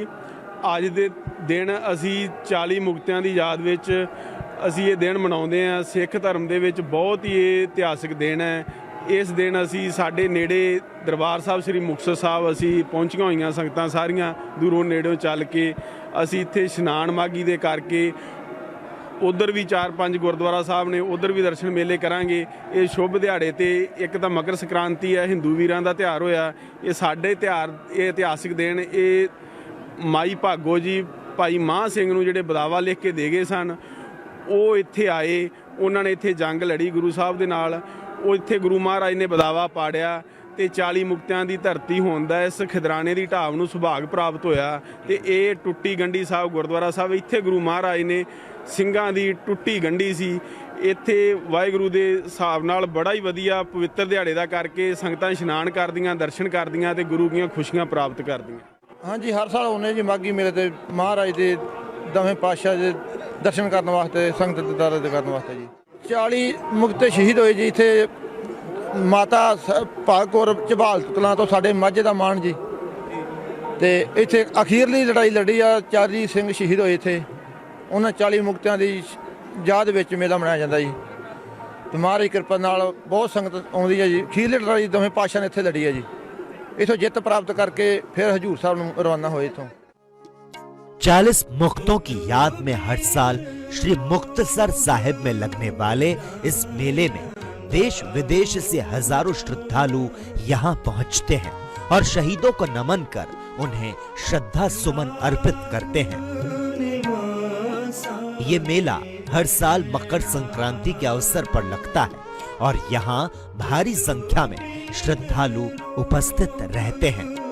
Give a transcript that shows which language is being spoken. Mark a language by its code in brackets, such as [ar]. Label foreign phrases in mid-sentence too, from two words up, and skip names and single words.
[pa] ਅੱਜ ਦੇ ਦਿਨ ਅਸੀਂ 40 ਮੁਕਤਿਆਂ ਦੀ ਯਾਦ ਵਿੱਚ ਅਸੀਂ ਇਹ ਦਿਨ ਮਨਾਉਂਦੇ ਹਾਂ। ਸਿੱਖ ਧਰਮ ਦੇ ਵਿੱਚ ਬਹੁਤ ਹੀ ਇਹ ਇਤਿਹਾਸਿਕ ਦਿਨ ਹੈ। ਇਸ ਦਿਨ ਅਸੀਂ ਸਾਡੇ ਨੇੜੇ ਦਰਬਾਰ ਸਾਹਿਬ ਸ੍ਰੀ ਮੁਕਤਸਰ ਸਾਹਿਬ ਅਸੀਂ ਪਹੁੰਚੀਆਂ ਹੋਈਆਂ ਸੰਗਤਾਂ ਸਾਰੀਆਂ ਦੂਰੋਂ ਨੇੜਿਓਂ ਚੱਲ ਕੇ ਅਸੀਂ ਇੱਥੇ ਇਸ਼ਨਾਨ ਮਾਘੀ ਦੇ ਕਰਕੇ ਉਧਰ ਭੀ 4-5 ਗੁਰਦੁਆਰਾ ਸਾਹਿਬ ਨੇ ਉਧਰ ਭੀ ਦਰਸ਼ਨ ਮੇਲੇ ਕਰਾਂਗੇ। ਯੇ ਸ਼ੁਭ ਦਿਹਾੜੇ ਤੇ ਏਕ ਤੋ ਮਕਰ ਸੰਕ੍ਰਾਂਤੀ ਹੈ, ਹਿੰਦੂ ਵੀਰਾਂ ਦਾ ਤਿਉਹਾਰ ਹੋਇਆ। ਯੇ ਸਾਡੇ ਤਿਉਹਾਰ ਯੇ ਇਤਿਹਾਸਿਕ ਦਿਨ ਯੇ ਮਾਈ ਭਾਗੋ ਜੀ ਭਾਈ ਮਾਂ ਸਿੰਘ ਨੂੰ ਜਿਹੜੇ ਬਦਾਵਾ ਲਿਖ ਕੇ ਦੇ ਗਏ ਸਨ, ਵੋ ਇੱਥੇ ਆਏ, ਉਨ੍ਹਾਂ ਨੇ ਇੱਥੇ ਜੰਗ ਲੜੀ ਗੁਰੂ ਸਾਹਿਬ ਦੇ ਨਾਲ। ਵੋ ਇੱਥੇ ਗੁਰੂ ਮਹਾਰਾਜ ਨੇ ਬਦਾਵਾ ਪਾੜਿਆ ਤੇ 40 ਮੁਕਤੀਆਂ ਦੀ ਧਰਤੀ ਹੋਣ ਦਾ ਇਸ ਖਿਦਰਾਣੇ ਦੀ ਢਾਬ ਨੂੰ ਸੁਭਾਗ ਪ੍ਰਾਪਤ ਹੋਇਆ। ਤੇ ਯੇ ਟੁੱਟੀ ਗੰਢੀ ਸਾਹਿਬ ਗੁਰਦੁਆਰਾ ਸਾਹਿਬ ਇੱਥੇ ਗੁਰੂ ਮਹਾਰਾਜ ਨੇ ਸਿੰਘਾਂ ਦੀ ਟੁੱਟੀ ਗੰਢੀ ਸੀ। ਇੱਥੇ ਵਾਹਿਗੁਰੂ ਦੇ ਹਿਸਾਬ ਨਾਲ ਬੜਾ ਹੀ ਵਧੀਆ ਪਵਿੱਤਰ ਦਿਹਾੜੇ ਦਾ ਕਰਕੇ ਸੰਗਤਾਂ ਇਸ਼ਨਾਨ ਕਰਦੀਆਂ, ਦਰਸ਼ਨ ਕਰਦੀਆਂ ਤੇ ਗੁਰੂ ਦੀਆਂ ਖੁਸ਼ੀਆਂ ਪ੍ਰਾਪਤ ਕਰਦੀਆਂ। ਹਾਂਜੀ, ਹਰ ਸਾਲ ਆਉਂਦੇ ਜੀ ਮਾਘੀ ਮੇਲੇ ਤੇ ਮਹਾਰਾਜ ਦੇ ਦਵੇਂ ਪਾਤਸ਼ਾਹ ਦੇ ਦਰਸ਼ਨ ਕਰਨ ਵਾਸਤੇ, ਸੰਗਤ ਦੇ ਦਰ ਕਰਨ ਵਾਸਤੇ ਜੀ। 40 ਮੁਕਤੇ ਸ਼ਹੀਦ ਹੋਏ ਜੀ ਇੱਥੇ। ਮਾਤਾ ਭਾਗ ਕੌਰ ਝਬਾਲ ਕਲਾਂ ਤੋਂ ਸਾਡੇ ਮਾਝੇ ਦਾ ਮਾਣ ਜੀ। ਤੇ ਇੱਥੇ ਅਖੀਰਲੀ ਲੜਾਈ ਲੜੀ ਆ, 40 ਸਿੰਘ ਸ਼ਹੀਦ ਹੋਏ ਇੱਥੇ। ਉਹਨਾਂ 40 ਮੁਕਤਿਆਂ ਦੀ ਯਾਦ ਵਿੱਚ ਮੇਲਾ ਮਨਾਇਆ ਜਾਂਦਾ ਜੀ। ਤੇ ਮਹਾਰਾਜ ਦੀ ਕਿਰਪਾ ਨਾਲ ਬਹੁਤ ਸੰਗਤ ਆਉਂਦੀ ਹੈ ਜੀ। ਅਖੀਰਲੀ ਲੜਾਈ ਦੋਵੇਂ ਪਾਤਸ਼ਾਹ ਨੇ ਇੱਥੇ ਲੜੀ ਹੈ ਜੀ। ਇੱਥੋਂ ਜਿੱਤ ਪ੍ਰਾਪਤ ਕਰਕੇ ਫਿਰ ਹਜ਼ੂਰ ਸਾਹਿਬ ਨੂੰ ਰਵਾਨਾ ਹੋਏ। इथों [hi] 40 मुक्तों की याद में हर साल श्री मुक्तसर साहिब में लगने वाले इस मेले में देश विदेश से हजारों श्रद्धालु यहाँ पहुँचते हैं और शहीदों को नमन कर उन्हें श्रद्धा सुमन अर्पित करते हैं। ये मेला हर साल मकर संक्रांति के अवसर पर लगता है और यहाँ भारी संख्या में श्रद्धालु उपस्थित रहते हैं।